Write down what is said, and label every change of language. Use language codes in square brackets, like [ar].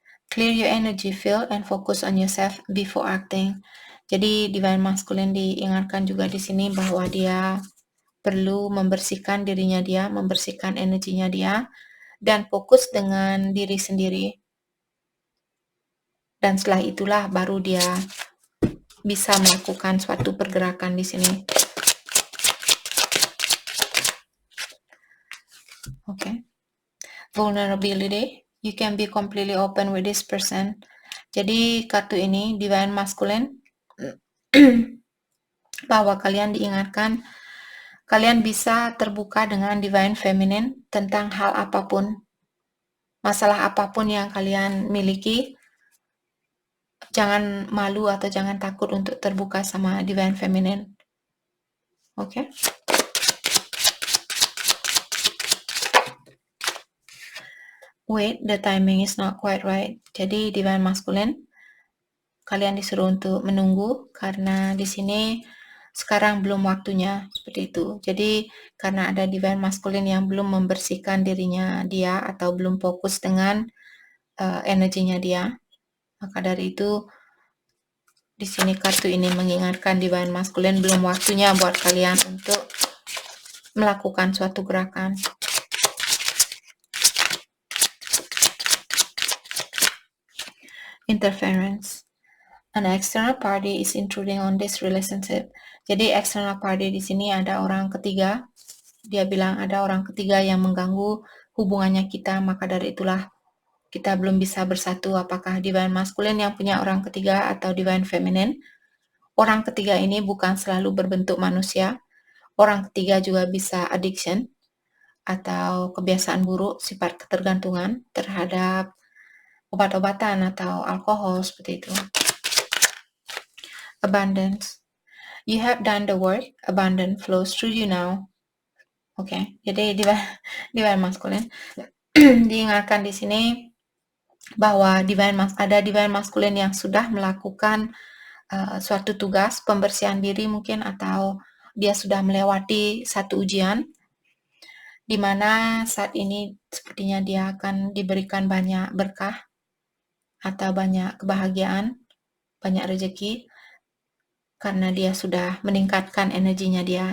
[en] Clear your energy field and focus on yourself before acting. [id] Jadi divine masculine diingatkan juga di sini bahwa dia perlu membersihkan dirinya dia, membersihkan energinya dia, dan fokus dengan diri sendiri. Dan setelah itulah baru dia bisa melakukan suatu pergerakan di sini. [en] Okay. Vulnerability. You can be completely open with this person. [id] Jadi kartu ini divine masculine bahwa kalian diingatkan kalian bisa terbuka dengan divine feminine tentang hal apapun, masalah apapun yang kalian miliki. Jangan malu atau jangan takut untuk terbuka sama divine feminine. Okay? [en] Wait, the timing is not quite right. [id] Jadi divine masculine, kalian disuruh untuk menunggu karena di sini sekarang belum waktunya, seperti itu. Jadi karena ada divine masculine yang belum membersihkan dirinya dia atau belum fokus dengan energinya dia, maka dari itu di sini kartu ini mengingatkan divine masculine belum waktunya buat kalian untuk melakukan suatu gerakan. [en] Interference. An external party is intruding on this relationship. [id] Jadi external party di sini ada orang ketiga. Dia bilang ada orang ketiga yang mengganggu hubungannya kita, maka dari itulah kita belum bisa bersatu. Apakah divine masculine yang punya orang ketiga atau divine feminine? Orang ketiga ini bukan selalu berbentuk manusia. Orang ketiga juga bisa addiction atau kebiasaan buruk, sifat ketergantungan terhadap obat-obatan atau alkohol, seperti itu. [en] Abundance. You have done the work, abundance flows through you now. [id] Oke, jadi divine masculine diingatkan di sini bahwa ada divine masculine yang sudah melakukan suatu tugas pembersihan diri mungkin, atau dia sudah melewati satu ujian di mana saat ini sepertinya dia akan diberikan banyak berkah atau banyak kebahagiaan, banyak rezeki karena dia sudah meningkatkan energinya dia.